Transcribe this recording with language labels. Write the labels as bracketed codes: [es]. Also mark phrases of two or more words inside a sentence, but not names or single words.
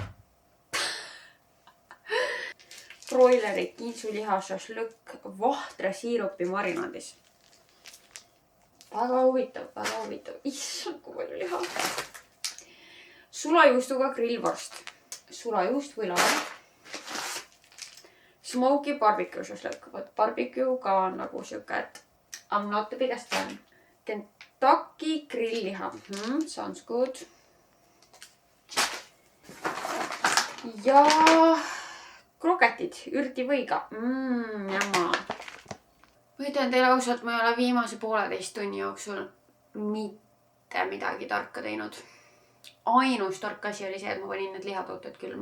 [et] Broileri kintsuliha šašlõkk vahtra siirupi marinaadis. Väga huvitav, väga huvitav. Issand, kui palju liha. Sulajuustuga grillvorst. Sulajuust või lae. [en] Smoky barbecue [et] šašlõkk. Barbecue ka on nagu siuke, et [en] I'm not the biggest fan. [et] Kentucky grillliha. [en] Sounds good. [et] Ja kroketid ürtivõiga. Jamma. Ma ütlen teile ausalt, ma ei ole viimase 1,5 tunni jooksul mitte midagi tarka teinud. Ainus tark asi oli see, et ma panin need lihatooted külma.